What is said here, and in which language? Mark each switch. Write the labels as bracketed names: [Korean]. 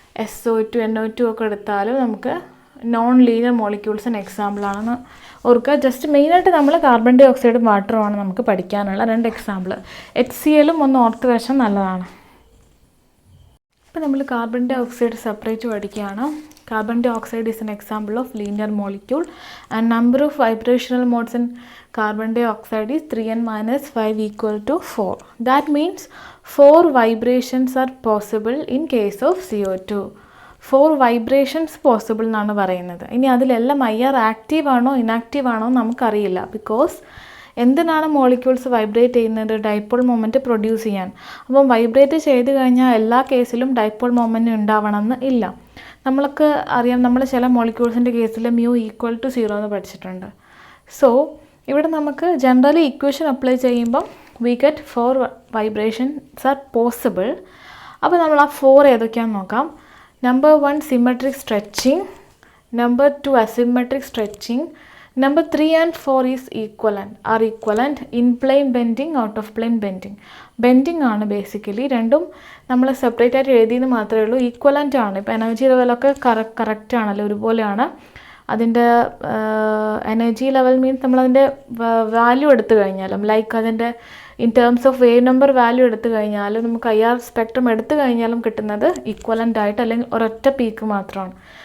[Malayalam] SO2 NO2 ഒക്കെ എടുത്താലും നമുക്ക് നോൺ ലീനിയർ മോളിക്യൂൾസിന് എക്സാമ്പിളാണെന്ന് ഓർക്കുക. ജസ്റ്റ് മെയിനായിട്ട് നമ്മൾ കാർബൺ ഡൈ ഓക്സൈഡും വാട്ടറുമാണ് നമുക്ക് പഠിക്കാനുള്ള 2 എക്സാമ്പിൾ. HClലും ഒന്ന് ഓർത്ത് വെച്ചാൽ നല്ലതാണ്. ഇപ്പോൾ നമ്മൾ കാർബൺ ഡൈ ഓക്സൈഡ് സെപ്പറേറ്റ് പഠിക്കുകയാണ്. [English] Carbon dioxide is an example of linear molecule, and number of vibrational modes in carbon dioxide is 3n minus 5 equal to 4. That means 4 vibrations are possible in case of CO2. 4 vibrations possible [Malayalam] എന്നാണ് പറയുന്നത്. ഇനി അതിലെല്ലാം IR active ആണോ inactive ആണോ നമുക്കറിയില്ല. Because എന്തിനാണ് molecules vibrate ചെയ്യുന്നത്? Dipole moment produce ചെയ്യാൻ. അപ്പം വൈബ്രേറ്റ് ചെയ്ത് കഴിഞ്ഞാൽ എല്ലാ കേസിലും ഡൈപോൾ മൊമെൻറ്റ് ഉണ്ടാവണമെന്ന് ഇല്ല. നമ്മൾക്ക് അറിയാം, നമ്മൾ ചില മോളിക്യൂൾസിൻ്റെ കേസിൽ μ ഈക്വൽ ടു 0 എന്ന് പഠിച്ചിട്ടുണ്ട്. സോ ഇവിടെ നമുക്ക് ജനറലി ഇക്വേഷൻ അപ്ലൈ ചെയ്യുമ്പം [English] We get 4 vibrations are possible. [Malayalam] അപ്പോൾ നമ്മൾ ആ 4 ഏതൊക്കെയാണെന്ന് നോക്കാം. [English] Number 1 symmetric stretching, number 2 asymmetric stretching, number 3 and 4 is equivalent in plane bending, out of plane bending. [Malayalam] Bending ആണ് ബേസിക്കലി. രണ്ടും നമ്മൾ സെപ്പറേറ്റ് ആയിട്ട് എഴുതിയെന്ന് മാത്രമേ ഉള്ളൂ. ഈക്വലൻ്റ് ആണ്. ഇപ്പോൾ എനർജി ലെവലൊക്കെ കറക്റ്റ് ആണല്ലോ, ഒരുപോലെയാണ്. അതിൻ്റെ എനർജി ലെവൽ മീൻസ് നമ്മളതിൻ്റെ വാല്യൂ എടുത്തു കഴിഞ്ഞാലും, ലൈക്ക് അതിൻ്റെ in terms of wave number value എടുത്തു കഴിഞ്ഞാലും, നമുക്ക് IR സ്പെക്ട്രം എടുത്തു കഴിഞ്ഞാലും കിട്ടുന്നത് ഈക്വലൻ്റ് ആയിട്ട്, അല്ലെങ്കിൽ ഒരൊറ്റ പീക്ക് മാത്രമാണ്.